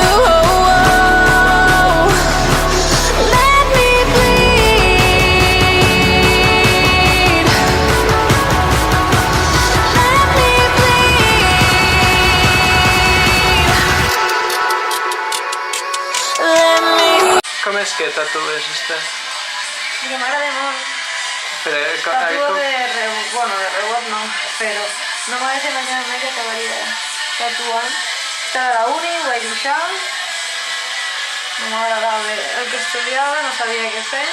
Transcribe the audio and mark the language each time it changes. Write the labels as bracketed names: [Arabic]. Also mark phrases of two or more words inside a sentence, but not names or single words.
[English] Oh, oh. Let me bleed. Let me bleed. Let me. [Catalan] Com és que tatues este? Que m'agrada molt. Però, Tatuo de rebot no, però no m'hagués imaginat mai que acabaria tatuant. Estava a la uni, ho vaig deixar. No m'agradava el que estudiava, no sabia què fer.